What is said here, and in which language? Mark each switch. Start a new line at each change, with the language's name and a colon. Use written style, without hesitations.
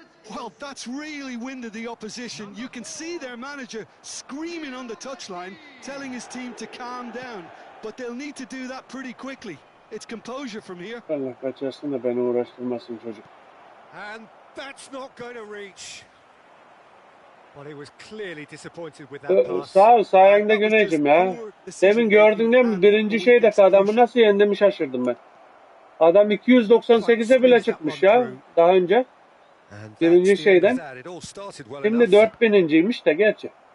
English: Well, that's really winded the opposition. You can see their manager screaming on the touchline, telling his team to calm down. But they'll need to do that pretty quickly. It's composure from here.
Turkish: Allah kaçırsın da beni uğraştırmasın çocuk.
English: And that's not going to reach. Well, he was clearly disappointed with that pass.
Turkish: Sağ ol, sayende Güneycim ya. Demin gördün değil mi? Birinci şeydeki adamı nasıl yendiğimi şaşırdım ben. Adam 298'e bile çıkmış ya daha önce. Birinci şeyden. Şimdi 4000'inciymiş de gerçi.